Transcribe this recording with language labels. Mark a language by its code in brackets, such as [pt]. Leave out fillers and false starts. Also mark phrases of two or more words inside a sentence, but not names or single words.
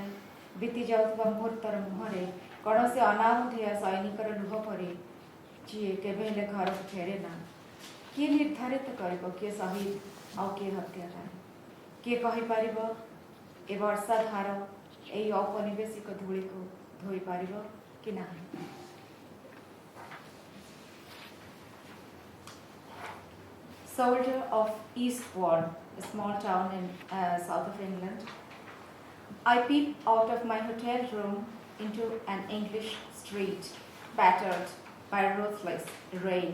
[or] ବିତି ଯାଉଥିବା ମୁହୂର୍ତ୍ତର ମୁହଁରେ କୌଣସି ଅନାମଧେୟ ସୈନିକର ଲୁହ ପରି, ଯିଏ କେବେ ହେଲେ ଘରକୁ ଫେରେ ନା। କିଏ ନିର୍ଦ୍ଧାରିତ କରିବ କିଏ ଶହୀଦ ଆଉ କିଏ ହତ୍ୟାକାରୀ? କିଏ କହିପାରିବ ଏ ବର୍ଷା ଧାର ଏହି ଔପନିବେଶିକ ଧୂଳିକୁ ଧୋଇପାରିବ କି ନାହିଁ? [en] Soldier of Eastbourne, a small town in south of England. I peep out of my hotel room into an English street, battered by ruthless rain.